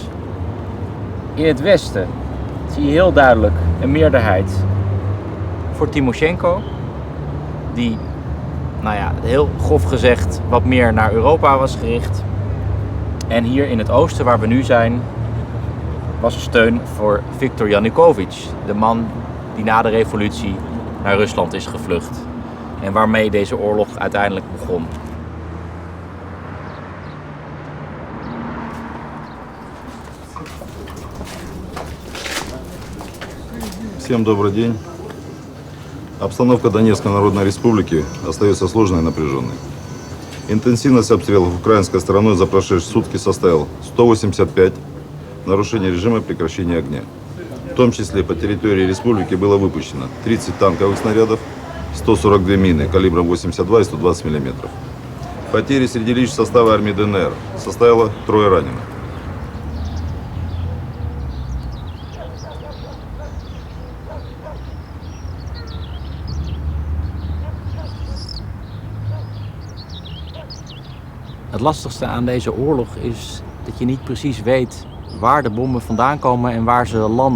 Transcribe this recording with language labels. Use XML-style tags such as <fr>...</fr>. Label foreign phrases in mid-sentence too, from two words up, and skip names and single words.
<nl>In het westen zie je heel duidelijk een meerderheid voor Timoshenko, die, heel grof gezegd, wat meer naar Europa was gericht. En hier in het oosten, waar we nu zijn, was er steun voor Viktor Yanukovych, de man die na de revolutie naar Rusland is gevlucht. En waarmee deze oorlog uiteindelijk begon.</nl> <ru>Всем добрый день. Обстановка Донецкой Народной Республики остается сложной и напряженной. Интенсивность обстрелов украинской стороной за прошедшие сутки составила 185 нарушений режима прекращения огня. В том числе по территории республики было выпущено 30 танковых снарядов, 142 мины калибра 82 и 120 мм. Потери среди личного состава армии ДНР составило 3 раненых.</ru> <nl>Het lastigste aan deze oorlog is dat je niet precies weet waar de bommen vandaan komen en waar ze landen.</nl>